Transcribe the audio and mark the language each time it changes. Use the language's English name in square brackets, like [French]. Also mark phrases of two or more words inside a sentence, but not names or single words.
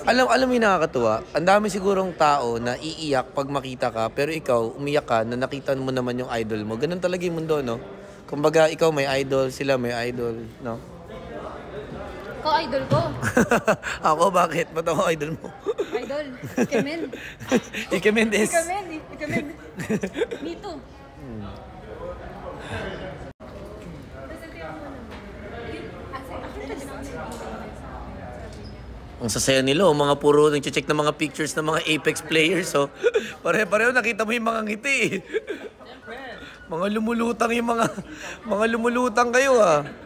[Filipino] Alam mo yung nakakatuwa? Ang dami sigurong tao na iiyak pag makita ka, pero ikaw, umiyak ka na nakita mo naman yung idol mo. Ganun talaga yung mundo, no? Kumbaga, ikaw may idol, sila may idol, no? Ikaw idol ko. Ako, bakit? Ba't ako idol mo? Idol. [Japanese] Ikemen. イケメンです. Ikemen. [English] Me too. [Filipino] Ang sasaya nila, mga puro nag-check ng mga pictures ng mga Apex players. So, pare-pareho nakita mo yung mga ngiti. Mga lumulutang yung mga lumulutang kayo ah.